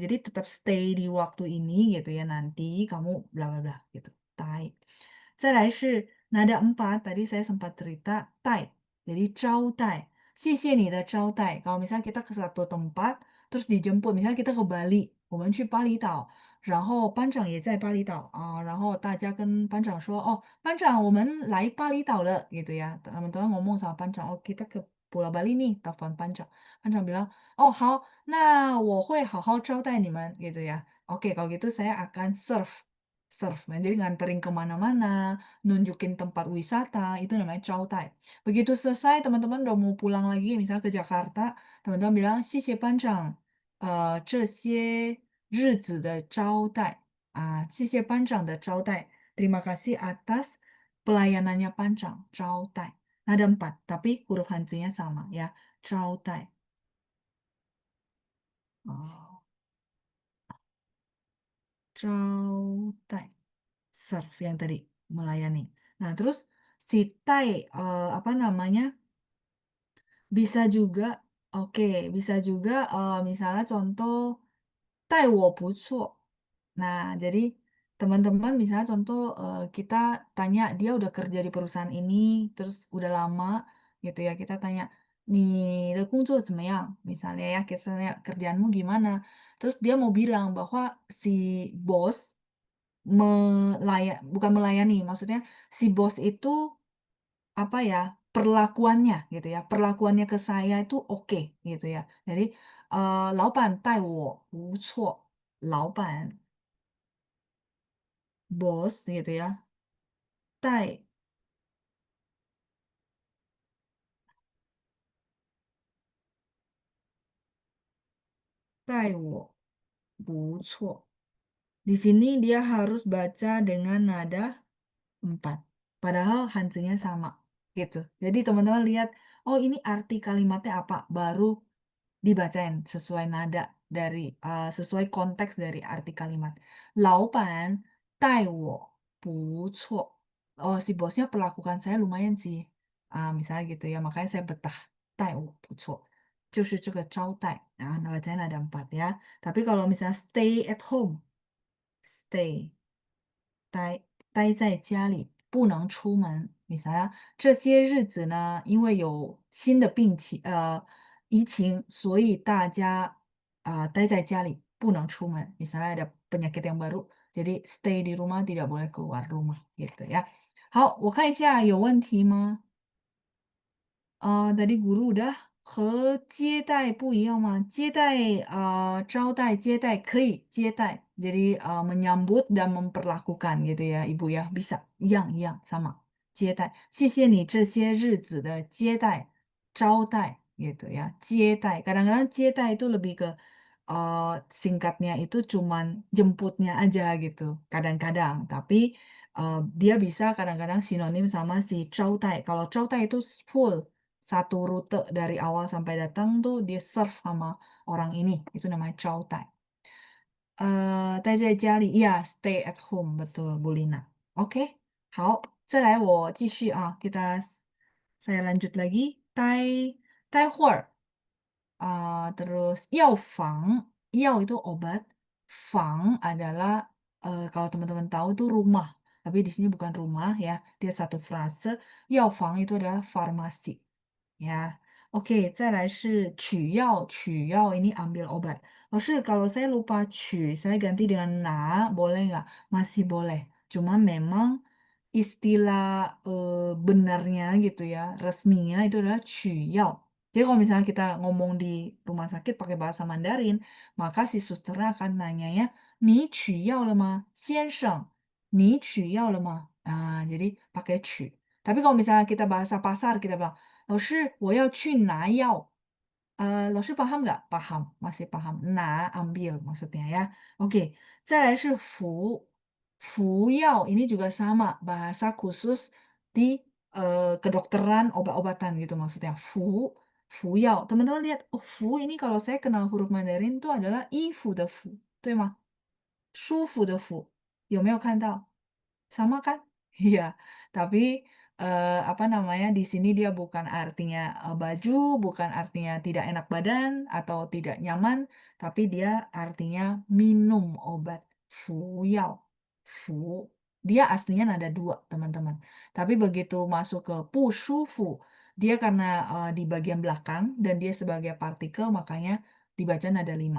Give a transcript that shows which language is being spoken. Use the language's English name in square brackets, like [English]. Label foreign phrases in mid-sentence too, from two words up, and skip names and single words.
[Indonesian] Jadi tetap stay di waktu ini gitu ya, nanti kamu bla bla bla gitu. Tai. [Chinese] 再来是 [Indonesian] nada 4, tadi saya sempat cerita tai. [Chinese] Jadi 招待. 谢谢你的招待. [Indonesian] Kalau misalnya kita ke satu tempat terus dijemput, misalnya kita ke Bali, [Chinese] 我们去巴厘岛。然后班长也在巴厘岛啊，然后大家跟班长说，哦，班长，我们来巴厘岛了 [Indonesian] gitu ya. Teman-teman ngomong sama 班长，哦，kita ke Pulau Bali nih, telepon 班长. [Chinese] 班长 bilang, oh 好，那我会好好招待你们 [Indonesian] gitu ya. Oke, kalau gitu saya akan serve. Nah, jadi nganterin kemana-mana, nunjukin tempat wisata, itu namanya 招待. Begitu selesai, teman-teman udah mau pulang lagi, misalnya ke Jakarta, teman-teman bilang, [Chinese] 谢谢班长，这些日子的招待啊，谢谢班长的招待. [Indonesian] Terima kasih atas pelayanannya 班长, 招待. Ada 4, tapi huruf Hanzinya sama ya, [Chinese] 招待. Oh, 招待. [Indonesian] Serve yang tadi, melayani. Nah, terus si tai, apa namanya, bisa juga, oke, bisa juga misalnya contoh, [Chinese] 待我不错. [Indonesian] Nah, jadi teman-teman misalnya contoh kita tanya dia udah kerja di perusahaan ini, terus udah lama gitu ya, kita tanya, [Chinese] 你的工作怎么样? [Indonesian] Misalnya ya, kita tanya kerjaanmu gimana? Terus dia mau bilang bahwa si bos bukan melayani, maksudnya si bos itu apa ya, perlakuannya gitu ya, perlakuannya ke saya itu oke gitu ya. [Chinese] Jadi 老板待我不错，老板 [Indonesian] bos gitu ya, [Chinese] 待我不错. [Indonesian] Di sini dia harus baca dengan nada 4. Padahal Hanzinya sama gitu. Jadi teman-teman lihat, oh ini arti kalimatnya apa? Baru dibacain sesuai nada dari sesuai konteks dari arti kalimat. [Chinese] 老板待我不错. [Indonesian] Oh, si bosnya perlakukan saya lumayan sih. Misalnya gitu ya, makanya saya betah. [Chinese] 待我不错. 就是这个招待. [Indonesian] Nah, bacanya ada 4 ya. Tapi kalau misalnya [English] stay at home, [Indonesian] stay [Chinese] 待在家里，不能出门。 [Indonesian] misalnya [Chinese] 这些日子呢，因为有新的疫情，所以大家待在家里，不能出门。 [Indonesian] misalnya ada penyakit yang baru, jadi stay di rumah, tidak boleh keluar rumah gitu ya. [Chinese] 好，我看一下有问题吗？ [Indonesian] tadi guru udah [Chinese] 和接待不一样吗？接待招待接待可以接待, [Indonesian] jadi menyambut dan memperlakukan gitu ya Ibu ya, bisa, [Chinese] 一样 sama. 接待，谢谢你这些日子的接待，招待 [Indonesian] gitu ya, [Chinese] 接待. [Indonesian] Kadang-kadang 接待 itu lebih ke singkatnya itu cuman jemputnya aja gitu, kadang-kadang. Tapi dia bisa kadang-kadang sinonim sama si 招待. Kalau 招待 itu full satu rute dari awal sampai datang tuh dia serve sama orang ini, itu namanya 招待. [Chinese] 待在家里, [English] ya stay at home, [Indonesian] betul Bu Lina. Oke, [Chinese] 好，再来我继续啊, [Indonesian] saya lanjut lagi. 待会儿 terus 药房, 药 itu obat, 房 adalah kalau teman-teman tahu tuh rumah, tapi di sini bukan rumah ya, dia satu frase. 药房 itu adalah farmasi. Ya, oke, [Chinese] 再来是取药, 取药 [Indonesian] ini ambil obat. Lalu kalau saya lupa 取, saya ganti dengan na, boleh nggak? Masih boleh. Cuma memang istilah benarnya gitu ya, resminya itu adalah 取药. Jadi kalau misalnya kita ngomong di rumah sakit pakai bahasa Mandarin, maka si susternya akan nanyanya, [Chinese] 你取药了吗？先生，你取药了吗？ [Indonesian] Ah, jadi pakai [Chinese] 取. [Indonesian] Tapi kalau misalnya kita bahasa pasar, kita bilang, [Chinese] 老师，我要去拿药. [Indonesian] Lo paham nggak? Paham, masih paham. Nah, ambil maksudnya ya. Oke, [Chinese] 再来是服，服药 [Indonesian] ini juga sama, bahasa khusus di kedokteran obat-obatan gitu maksudnya. [Chinese] 服，服药. [Indonesian] Teman-teman lihat, oh 服 ini kalau saya kenal huruf Mandarin itu adalah [Chinese] 衣服的服，对吗？舒服的服，有没有看到？ [Indonesian] sama kan? Iya, tapi apa namanya, di sini dia bukan artinya baju, bukan artinya tidak enak badan atau tidak nyaman, tapi dia artinya minum obat. [Chinese] 服药, 服. [Indonesian] Dia aslinya nada dua, teman-teman. Tapi begitu masuk ke 不舒服, dia karena di bagian belakang dan dia sebagai partikel, makanya dibaca nada 5.